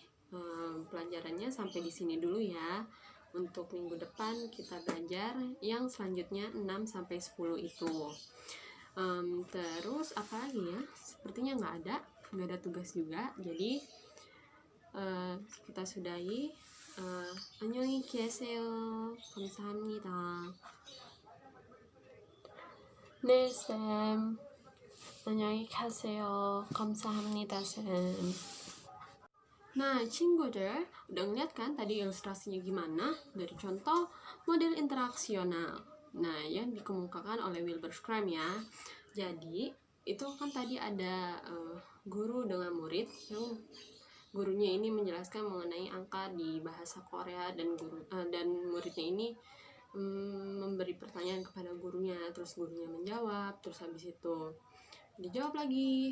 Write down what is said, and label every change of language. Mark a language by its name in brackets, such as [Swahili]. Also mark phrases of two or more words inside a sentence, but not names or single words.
[Indonesian] Pelajarannya sampai di sini dulu ya. Untuk minggu depan kita belajar yang selanjutnya 6 sampai 10 itu. Terus apa lagi ya? Sepertinya nggak ada tugas juga. Jadi kita sudahi. [Korean] 안녕히 계세요. 감사합니다. 네, 쌤. 안녕히 가세요. 감사합니다, 쌤. Nah, 친구들, [Indonesian] udah ngeliat kan tadi ilustrasinya gimana? Dari contoh model interaksional. Nah, yang dikemukakan oleh Wilbur Schramm ya. Jadi, itu kan tadi ada guru dengan murid yang gurunya ini menjelaskan mengenai angka di bahasa Korea dan muridnya ini memberi pertanyaan kepada gurunya, terus gurunya menjawab, terus habis itu dijawab lagi.